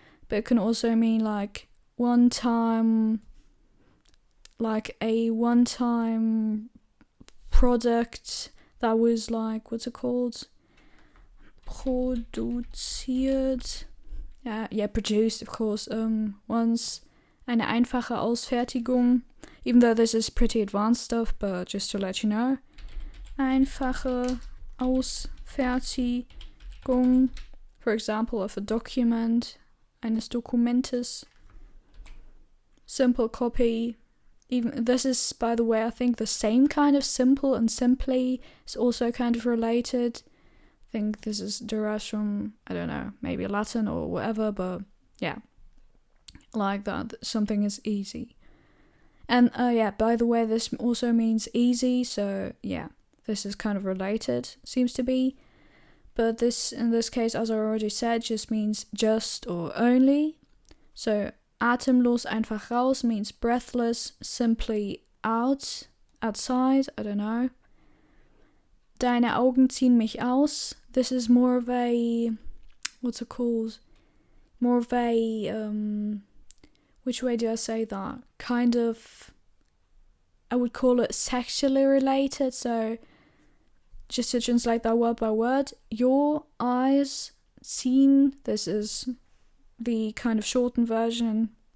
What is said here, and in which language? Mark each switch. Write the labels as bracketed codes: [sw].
[en] But it can also mean like one time, like a one-time product that was like, what's it called? Produziert. Yeah, produced, of course, once. [de] Eine einfache Ausfertigung. [en] Even though this is pretty advanced stuff, but just to let you know. [de] Einfache Ausfertigung. For [en] for example, of a document, [de] eines Dokumentes, [en] simple copy. Even this is, by the way, I think the same kind of simple and simply is also kind of related. I think this is derived from, I don't know, maybe Latin or whatever, but yeah, like that, something is easy. And yeah, by the way, this also means easy, so yeah, this is kind of related, seems to be. But this, in this case, as I already said, just means just or only. So [de] Atemlos einfach raus [en] means breathless, simply out, outside, I don't know. [de] Deine Augen ziehen mich aus. [en] This is more of a, what's it called? More of a, which way do I say that? Kind of, I would call it sexually related, so just to translate that word by word, your eyes ziehen, this is the kind of shortened version.